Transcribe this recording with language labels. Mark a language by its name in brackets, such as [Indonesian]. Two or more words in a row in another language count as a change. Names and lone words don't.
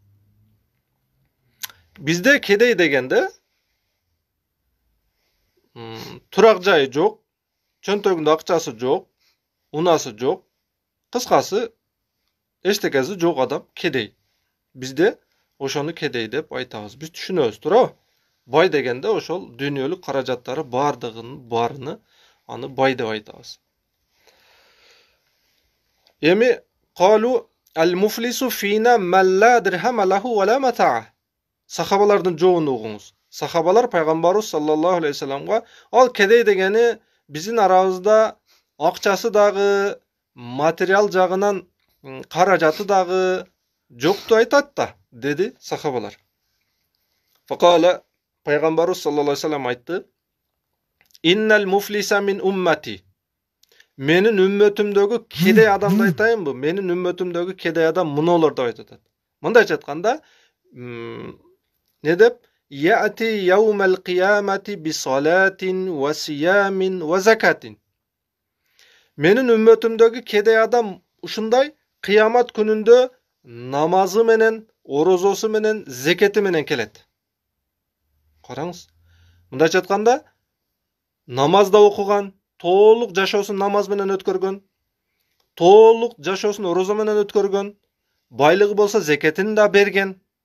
[Kyrgyz] Бизде кедей дегенде турак жайы жок, чөнтөгүндө акчасы жок, унасы жок, кыскасы эчтекеси жок адам кедей. Бизде ошону кедей деп айтабыз. Биз түшүнөбүз, туурабы? Бай дегенде ошол дүйнөлүк каражаттары баарыны аны бай деп айтабыз. [Arabic] Эми قالوا المفلس فينا من لا درهم له ولا متاع. [Kyrgyz] Сахабалардын жообун угуңуз. Сахабалар пайгамбарыбыз [Arabic] صلى الله عليه وسلم [Kyrgyz] ал кедей дегени биздин арабызда акчасы дагы, материал жагынан каражаты дагы жокту айтат да, деди сахабалар. Факала пайгамбарыбыз [Arabic] صلى الله عليه وسلم [Kyrgyz] айтты: [Arabic] "إن المفلس من أمتي." [Kyrgyz] Менин үммөтүмдөгү кедей адамды айтайынбы? Менин үммөтүмдөгү кедей адам мунулар деп айтат. Мындайча айтканда, не деп? [Arabic] يأتي يوم القيامة بصلاة وصيام وزكاة. [Kyrgyz] Менин үммөтүмдөгү кедей адам ушундай кыямат күнүндө намазы менен, орозосу менен, зекети менен келет. Караңыз. Мындайча айтканда, намазда окуган, толук жашоосун намаз менен өткөргөн, толук жашоосун орозо менен өткөргөн, байлыгы болсо зекетин да берген.